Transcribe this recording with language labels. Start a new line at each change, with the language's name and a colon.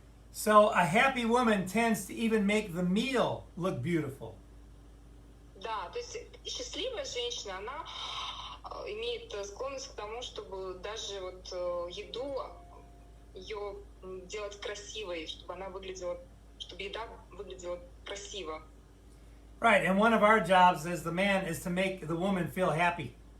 English: So a happy woman tends to even make the meal look beautiful.
Russian: Да, то есть счастливая женщина, она имеет склонность к тому, чтобы даже вот еду ее делать красивой, чтобы она выглядела, чтобы еда выглядела красиво.
English: Right, and one of our jobs as the man is to make the woman feel happy.